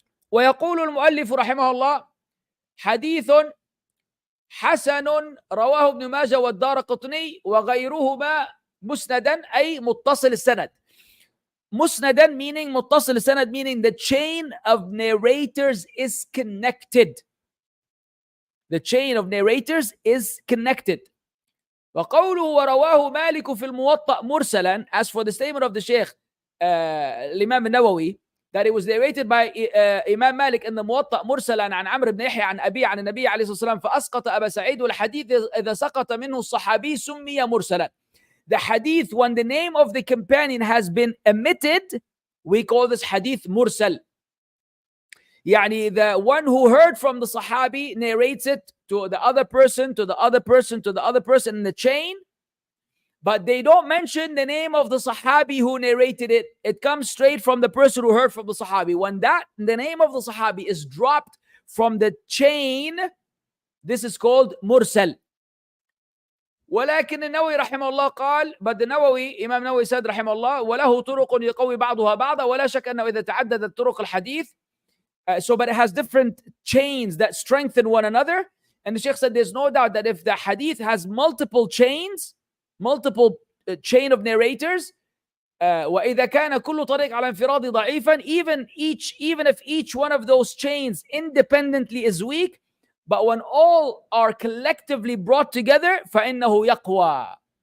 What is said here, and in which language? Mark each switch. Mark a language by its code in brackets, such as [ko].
[ar] ويقول المؤلف رحمه الله: حديث حسن رواه ابن ماجه والدارقطني وغيرهما مسندا أي متصل السند. [en] مسندا meaning متصل السند meaning the chain of narrators is connected. The chain of narrators is connected. [ar] وقوله ورواه مالك في الموطأ مرسلا, [en] as for the statement of the Shaykh [ar] الإمام النووي, [en] that it was narrated by Imam Malik in the [ar] موطأ مرسلا عن عمرو بن يحيى عن أبي عن النبي عليه الصلاة والسلام فأسقط أبا سعيد, والحديث إذا سقط منه الصحابي سمي مرسلا. [en] The hadith, when the name of the companion has been omitted, we call this hadith mursal. Yani the one who heard from the Sahabi narrates it to the other person, to the other person, to the other person in the chain, but they don't mention the name of the Sahabi who narrated it. It comes straight from the person who heard from the Sahabi. When the name of the Sahabi is dropped from the chain, this is called mursal. [ar] ولكن النووي رحمه الله قال, [en] but the Nawawi, Imam Nawawi said [ar] رحمه الله, وله طرق يقوي بعضها بعضا ولا شك أنه إذا تعددت طرق الحديث, [en] but it has different chains that strengthen one another. And the Shaykh said there's no doubt that if the hadith has multiple chains, multiple chain of narrators, [ar] وإذا كان كل طريق على انفراد ضعيفا, [en] even if each one of those chains independently is weak, but when all are collectively brought together, [ar] فإنه يقوى.